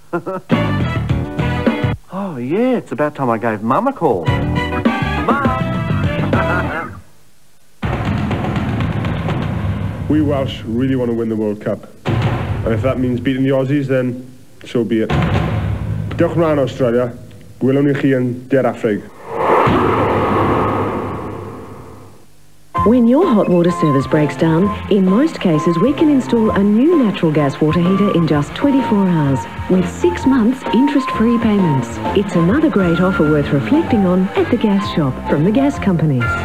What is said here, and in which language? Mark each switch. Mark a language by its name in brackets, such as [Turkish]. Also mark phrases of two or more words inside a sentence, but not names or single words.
[English] Oh, yeah, it's about time I gave Mum a call. We Welsh really want to win the World Cup. And if that means beating the Aussies, then so be it. [Welsh] Diolch yn fawr Australia. Gwelwn ni chi yn Der Affrig. [English] When your hot water service breaks down, in most cases we can install a new natural gas water heater in just 24 hours with 6 months interest-free payments. It's another great offer worth reflecting on at the gas shop from the gas companies.